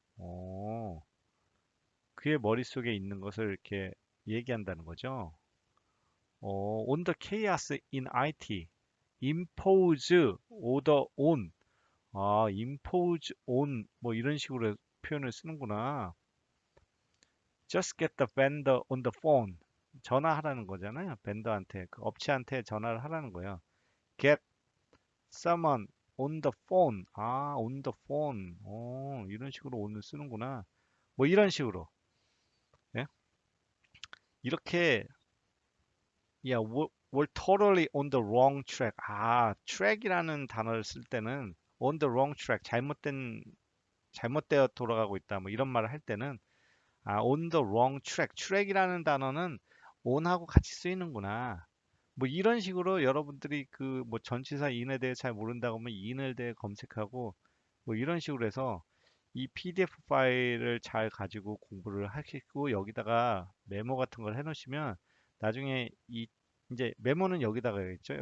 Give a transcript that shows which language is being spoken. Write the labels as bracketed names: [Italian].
[Korean] 어, 그의 머릿속에 있는 것을 이렇게 얘기한다는 거죠. [English] on the chaos in IT. impose order on. impose on [Korean] 뭐 이런 식으로 표현을 쓰는구나. [English] Just get the vendor on the phone. [Korean] 전화하라는 거잖아요. 벤더한테, 그 업체한테 전화를 하라는 거예요. [English] Get someone on the phone. on the phone. [Korean] 이런 식으로 오늘 쓰는구나. 뭐 이런 식으로. 예? 이렇게 [English] yeah, we're totally on the wrong track. [Korean] track이라는 단어를 쓸 때는 [English] on the wrong track, [Korean] 잘못되어 돌아가고 있다. 뭐 이런 말을 할 때는 [English] on the wrong track. [Korean] track이라는 단어는 on하고 같이 쓰이는구나. 뭐 이런 식으로 여러분들이 그 뭐 전치사 in에 대해 잘 모른다고 하면 in을 대해 검색하고 뭐 이런 식으로 해서 이 PDF 파일을 잘 가지고 공부를 하시고 여기다가 메모 같은 걸 해놓으시면 나중에 이 이제 메모는 여기다가 하겠죠.